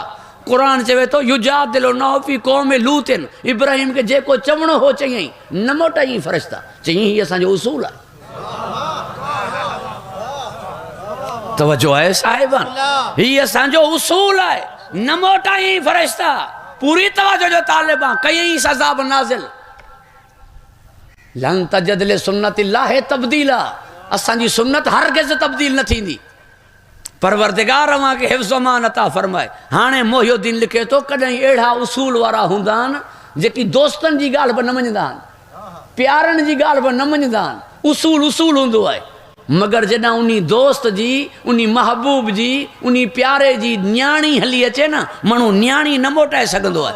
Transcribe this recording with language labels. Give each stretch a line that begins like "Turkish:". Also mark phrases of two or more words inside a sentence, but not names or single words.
Sindhi: क़ुर चवे थो
Arabic: يجادل نا في قوم لوط,
Sindhi: इब्राहिम खे जेको चवणो हो चयईं, न मोटाईं फ़रिश्ता। चयईं हीअ असांजो उसूल आहे। तवजो आहे साहिबान, हीअ असांजो उसूल आहे, न मोटाईं फ़रिश्ता। पूरी तवजो जो तालिब आहे। कयईं अज़ाब नाज़िल।
Arabic: لن تجد لسنة الله تبديلا,
Sindhi: असांजी सुन्नत हरगिज़ तब्दील न थींदी। परवरदिगार अवां खे हिफ्ज़ अमान अता फरमाए। हाणे मोहिउद्दीन लिखे थो, कॾहिं अहिड़ा उसूल वारा हूंदा आहिनि जेकी दोस्तनि जी ॻाल्हि बि न मञंदा आहिनि, प्यारनि जी ॻाल्हि बि न मञंदा आहिनि। उसूल उसूल हूंदो आहे, मगर जॾहिं उन दोस्त जी, उन महबूब जी, उन प्यारे जी न्याणी हली अचे न, माण्हू न्याणी न मोटाए सघंदो आहे।